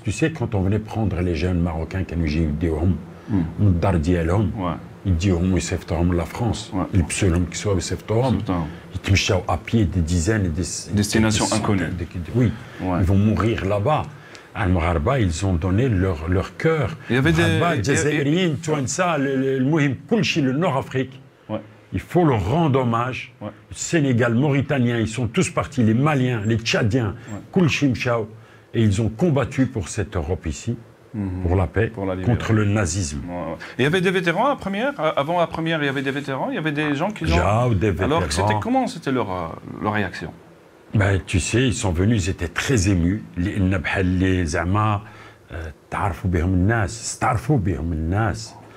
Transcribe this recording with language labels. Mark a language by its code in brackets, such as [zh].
[fr] Tu sais, quand on venait prendre les jeunes Marocains qui nous disaient [ar] يديهم ويصيفطوهم لا فرنسا يلبسوا كسوه ويصيفطوهم يتمشاو [fr] à pied des dizaines et des destinations inconnues. Oui, ils vont mourir là-bas. المغاربه ils ont donné leur cœur. Il y avait des [ar] الجزائريين توانسه المهم كل شيء [fr] le Nord-Afrique. Il faut leur rendre hommage. Sénégal, Mauritaniens, ils sont tous partis, les Maliens, les Tchadiens, [ar] كل شيء مشاو [fr] et ils ont combattu pour cette Europe ici. Pour la paix, contre le nazisme. Il y avait des vétérans à la première. Avant la première, il y avait des vétérans. Il y avait des gens qui... Alors, comment c'était leur réaction? Ben, tu sais, ils sont venus, ils étaient très émus. [ar] Les Zama, تعرفوا بهم الناس، استعرفوا بهم الناس.